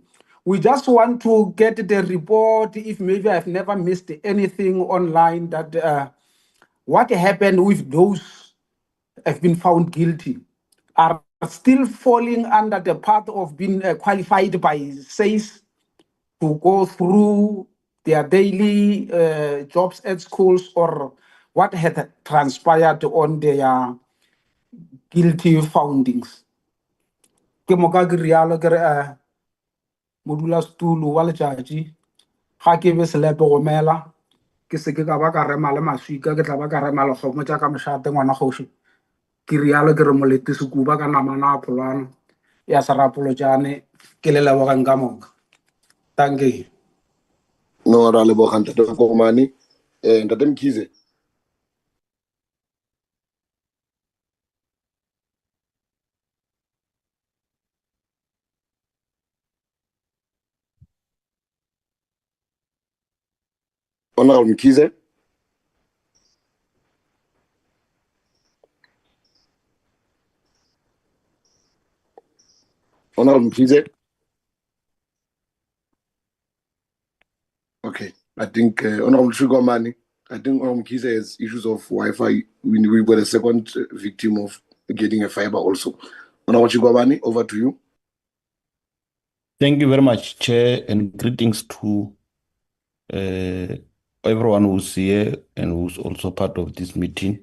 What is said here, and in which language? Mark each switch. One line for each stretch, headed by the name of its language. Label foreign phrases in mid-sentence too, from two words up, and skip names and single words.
English: We just want to get the report, if maybe I've never missed anything online, that what happened with those have been found guilty, are still falling under the path of being qualified by SACE to go through their daily jobs at schools, or what had transpired on their guilty foundings.
Northern Sotho: Ke moka ke rialo ke re modulasetulo wa letšatši, ga ke be selepe go mela, ke se ke ka ba ka rema le maswika, ke tla ba ka rema lekgomo tša ka mešate ngwana kgoši. Ke rialo ke re molete sekuba ka namana a pholwana ya serapolotšane, ke le lebogeng ka moka.
English: Thank you. No,
Northern Sotho: ra leboga ntate Komane.
English: Ntate Mkhize. Honorable Mkhize. Honorable Mkhize. Okay, I think Honorable Shugomani, I think Honorable Mkhize has issues of Wi-Fi. We were the second victim of getting a fiber also. Honorable Shugomani, over to you. Thank you very much, Chair, and greetings to everyone who's here and who's also part of this meeting.